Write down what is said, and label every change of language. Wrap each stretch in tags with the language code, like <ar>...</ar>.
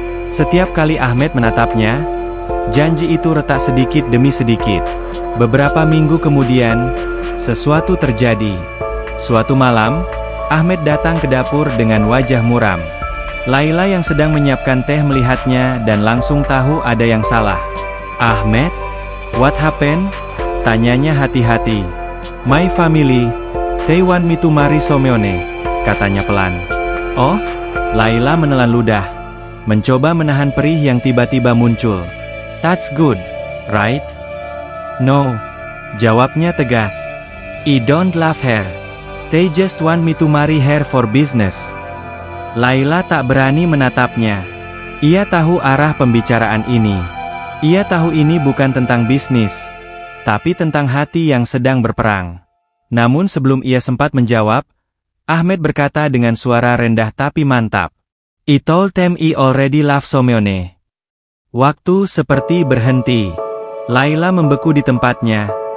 <id>Setiap kali Ahmed menatapnya, janji itu retak sedikit demi sedikit. Beberapa minggu kemudian, sesuatu terjadi. Suatu malam, Ahmed datang ke dapur dengan wajah muram. Laila yang sedang menyiapkan teh melihatnya dan langsung tahu ada yang salah. "Ahmed,</id> <en>what happened?"</en> <id>tanyanya hati-hati.</id> <en>"My family, they want me to marry Someone,"</en> <id>katanya pelan. "Oh?" Laila menelan ludah, mencoba menahan perih yang tiba-tiba muncul.</id> <en>"That's good, right?" "No,"</en> <id>jawabnya tegas.</id> <en>"I don't love her. They just want me to marry her for business."</en> <id>Laila tak berani menatapnya. Ia tahu arah pembicaraan ini. Ia tahu ini bukan tentang bisnis, tapi tentang hati yang sedang berperang. Namun sebelum ia sempat menjawab, Ahmed berkata dengan suara rendah tapi mantap.</id> <en>"I told them I already love Someone."</en> <id>Waktu seperti berhenti. Laila membeku di tempatnya.</id>